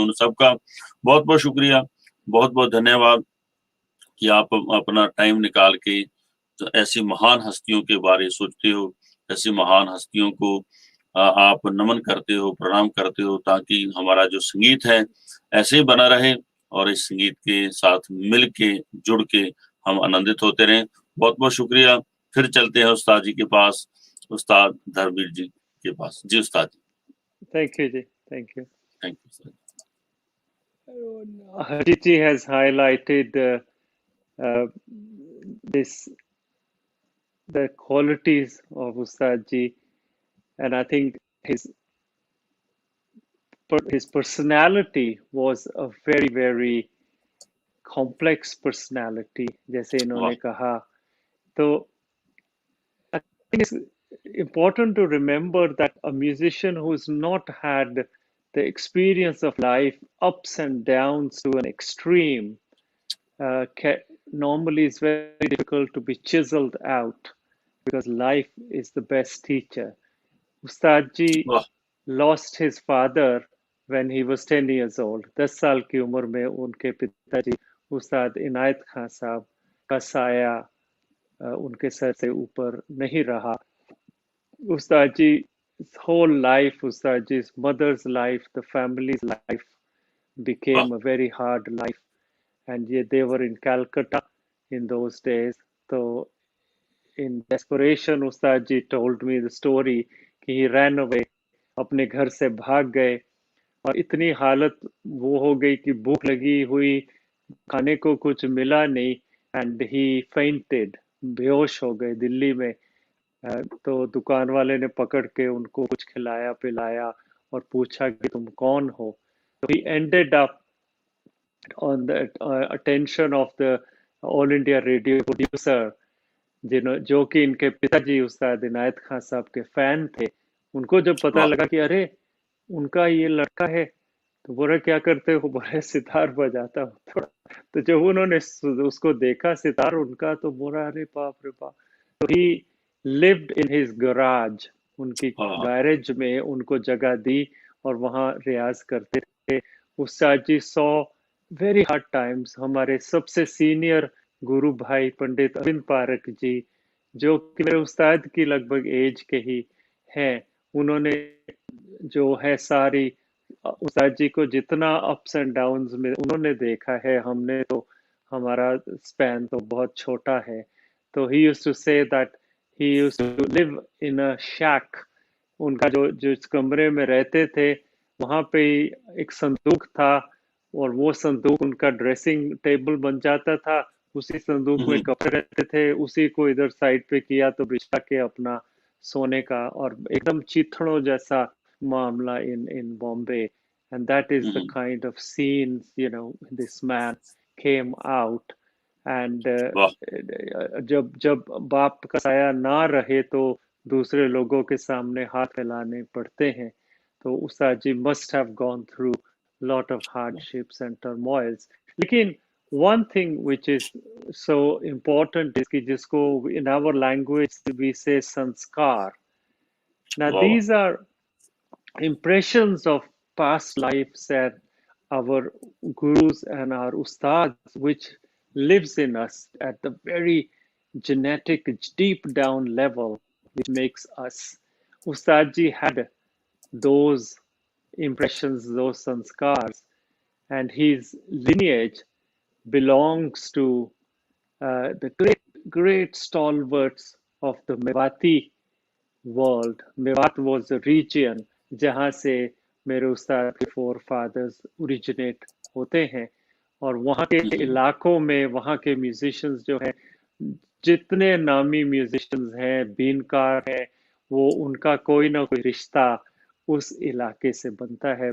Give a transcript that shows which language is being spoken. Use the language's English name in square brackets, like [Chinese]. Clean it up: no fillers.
[Hindi] उन सबका बहुत बहुत शुक्रिया, बहुत बहुत धन्यवाद कि आप अपना टाइम निकाल के तो ऐसी महान हस्तियों के बारे सोचते हो, ऐसी महान हस्तियों को आप नमन करते हो, प्रणाम करते हो, ताकि हमारा जो संगीत है ऐसे ही बना रहे और इस संगीत के साथ मिल के, जुड़ के हम आनंदित होते रहें। बहुत बहुत शुक्रिया। फिर चलते हैं उस्ताद जी के पास, उस्ताद धर्मवीर जी के पास। जी उस्ताद जी। [English] Thank you, Ji. Thank you. Thank you sir. Harjeet ji has highlighted uh, this the qualities of Ustad ji, and I think his personality was a very complex personality, [Hindi] जैसे इन्होंने कहा. [English] तो I think it's important to remember that a musician who's not had the experience of life, ups and downs to an extreme, normally it's very difficult to be chiseled out because life is the best teacher. Ustad ji lost his father when he was 10 years old. [Hindi] 10 साल की उम्र में उनके पिताजी उस्ताद इनायत खान साहब का साया उनके सर से ऊपर नहीं रहा. [English] Ustad ji's whole life, Ustad ji's mother's life, the family's life became a very hard life. And they were in Calcutta in those days. So in desperation, Ustad ji told me the story [Hindi] कि [English] he ran away, [Hindi] अपने घर से भाग गए और इतनी हालत वो हो गई कि भूख लगी हुई, खाने को कुछ मिला नहीं, [English] and he fainted, [Hindi] बेहोश हो गए दिल्ली में. तो दुकान वाले ने पकड़ के उनको कुछ खिलाया पिलाया और पूछा कि तुम कौन हो. [English] So he ended up on the attention of the All India Radio producer, [Hindi] जो कि इनके पिताजी उस्ताद इनायत खान साहब के फैन थे. उनको जब पता लगा कि अरे उनका ये लड़का है, तो बोला क्या करते हो, बोले सितार बजाता हूँ थोड़ा. तो जब उन्होंने उसको देखा सितार उनका, तो बोला अरे बाप रे बाप. तो [English] he lived in his garage, [Hindi] उनकी गैरेज में उनको जगह दी और वहाँ रियाज करते थे. [English] Ustad ji saw very hard times. [Hindi] हमारे सबसे सीनियर गुरु भाई पंडित अरविंद पारक जी, जो कि मेरे उस्ताद की लगभग एज के ही हैं, उन्होंने जो है सारी उस्ताद जी को जितना अप्स एंड डाउन्स में उन्होंने देखा है, हमने तो हमारा स्पैन तो बहुत छोटा है. [English] तो he used to say that he used to live in a shack. [Hindi] उनका जो जिस कमरे में रहते थे वहाँ पे एक संदूक था और वो संदूक उनका ड्रेसिंग टेबल बन जाता था. उसी संदूक में कपड़े रहते थे, उसी को इधर साइड पे किया तो बिछा के अपना सोने का, और एकदम चिथड़ों जैसा मामला [English] in Bombay. And that is the kind of scenes, this man came out. [Hindi] And जब बाप का साया ना रहे तो दूसरे लोगों के सामने हाथ फैलाने पड़ते हैं. [English] तो Ustad ji must have gone through lot of hardships and turmoils. [Hindi] लेकिन [English] one thing which is so important is [Hindi] कि जिसको [English] in our language we say sanskar. Now these are impressions of past lives and our gurus and our ustads, which lives in us at the very genetic, deep down level, which makes us. Ustad ji had those impressions, those sanskars, and his lineage belongs to the great stalwarts of the Mewati world. Mewat was a region [Hindi] जहाँ से मेरे उस्ताद के four fathers originate होते हैं, और वहाँ के इलाकों में वहाँ के म्यूजिशियंस जो हैं, जितने नामी म्यूजिशियंस हैं, बीनकार हैं, वो उनका कोई ना कोई रिश्ता उस इलाके से बनता है.